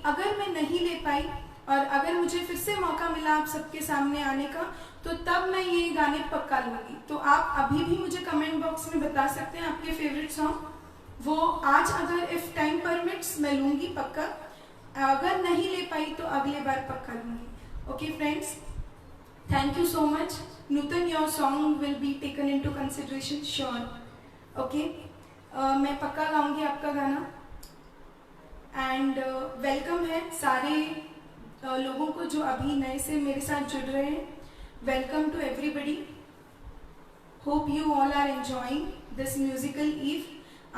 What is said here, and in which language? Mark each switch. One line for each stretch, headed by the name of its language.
Hindi: अगर मैं नहीं ले पाई और अगर मुझे फिर से मौका मिला आप सबके सामने आने का, तो तब मैं ये गाने पक्का लूंगी। तो आप अभी भी मुझे कमेंट बॉक्स में बता सकते हैं आपके फेवरेट सॉन्ग, वो आज अगर
English: if time permits
Hindi: मैं लूंगी पक्का। अगर नहीं ले पाई तो अगले बार पक्का लूंगी।
English: Okay friends, thank you so much. Nutan, your song will be taken into consideration, sure.
Hindi: Okay, मैं पक्का गाऊंगी आपका गाना। एंड वेलकम है सारे लोगों को जो अभी नए से मेरे साथ जुड़ रहे हैं।
English: Welcome to everybody, hope you all are enjoying this musical eve.